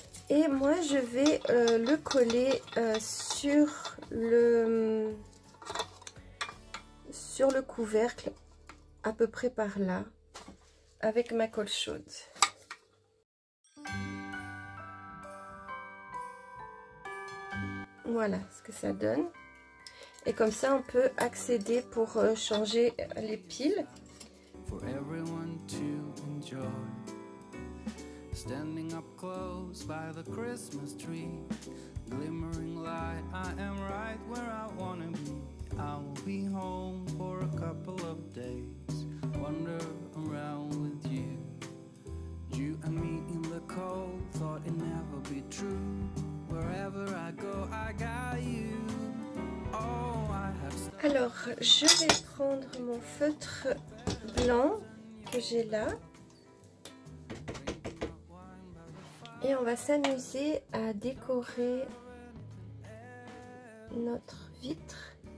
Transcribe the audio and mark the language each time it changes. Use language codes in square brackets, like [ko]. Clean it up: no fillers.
[fr] Et moi, je vais le coller sur le couvercle, à peu près par là, avec ma colle chaude. Voilà ce que ça donne. Et comme ça, on peut accéder pour changer les piles. [en] For everyone to enjoy, standing up close by the Christmas tree, glimmering light, I am right where I wanna be. I will be home for a couple of days, wander around with you. You and me in the cold, thought it never be true. Wherever I go, I got you. Oh, I have. [fr] Alors, je vais prendre mon feutre blanc que j'ai là et on va s'amuser à décorer notre vitre.